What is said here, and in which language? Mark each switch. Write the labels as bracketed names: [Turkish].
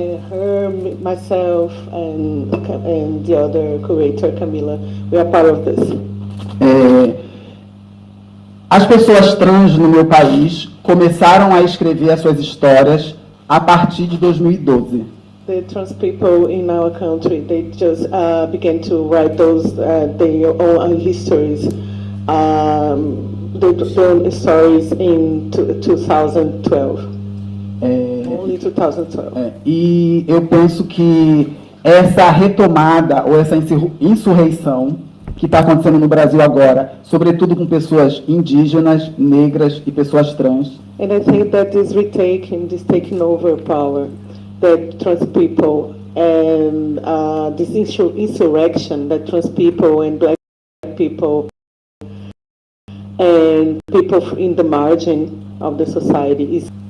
[English] Her, myself, and the other curator, Camila, we are part of this. [Portuguese] As pessoas trans no meu país começaram a escrever as suas histórias a partir de 2012. [English] The trans people in our country, they just began to write their own histories, their own stories in 2012. Only 2012. [Portuguese] E eu penso que essa retomada ou essa insurreição que está acontecendo no Brasil agora, sobretudo com pessoas indígenas, negras e pessoas trans. [English] And I think that this taking over power, that trans people and this insurrection that trans people and black people and people in the margin of the society is